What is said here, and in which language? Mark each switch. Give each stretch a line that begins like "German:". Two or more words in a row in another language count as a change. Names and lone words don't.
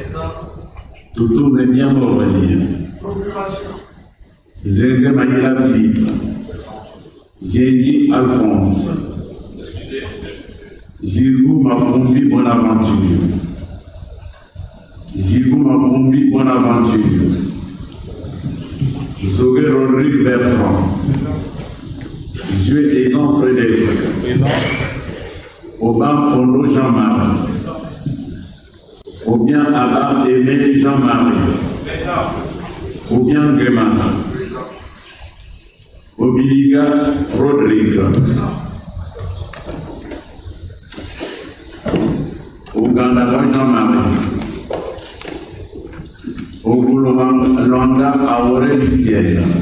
French: Toutou Nemia Aurélien. Zenge Manila Philippe. Zédi Alphonse. Zirou Mafumbi Bonaventure. Zirou Mafumbi Bonaventure. Zogué Rodrigue Bertrand. Dieu étant Frédéric. Aubin Polo Jean-Marie. Ou bien Abba Aimé Jean-Marie. Ou bien Guémana. Obiliga Rodrigue. Ougandara Jean-Marie. Ogoulonga Aoré Lucienne.